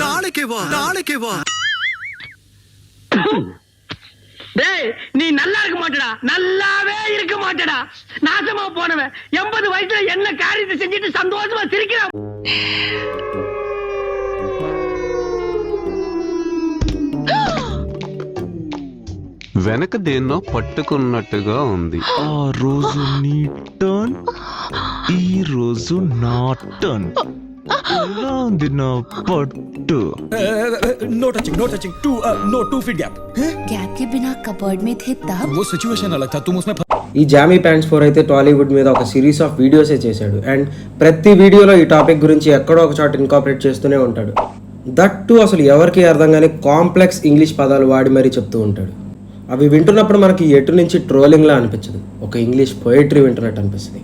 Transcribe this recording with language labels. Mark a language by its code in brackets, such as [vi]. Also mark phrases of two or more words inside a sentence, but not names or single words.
[ta] நாளைக்கே வா. டேய், நீ நல்லா இருக்க மாட்டடா, நல்லாவே இருக்க மாட்டடா. நாசமா போனவன் 80 வயசுல என்ன காரியத்தை செஞ்சுட்டு சந்தோஷமா சிரிக்கிறான். [te] వెనక దేన్నో పట్టుకున్నట్టుగా ఉంది. ఆ రోజు నీ టర్న్, ఈ రోజు నా టర్న్. ఎలా ఉంది నా పట్టు? [en] No touching. 2 feet gap. [hi] गैप के बिना कबर्ड में थे तब वो सिचुएशन अलग था, तुम उसमें [te] ఈ జామీ ప్యాంట్స్ 4 అయితే టాలీవుడ్ మీద ఒక [en] series of videos [te] చేశాడు. అండ్ ప్రతి వీడియోలో ఈ టాపిక్ గురించి ఎక్కడో ఒక చోట ఇన్కాపరేట్ చేస్తూనే ఉంటాడు. [en] that too [te] అసలు ఎవరికి అర్థం కాని [en] complex English [te] పదాలు వాడి మరీ చెప్తూ ఉంటాడు. అవి వింటున్నప్పుడు మనకి ఎటు నుంచి ట్రోలింగ్లా అనిపించదు, ఒక [en] English poetry [te] వింటున్నట్టు అనిపిస్తుంది.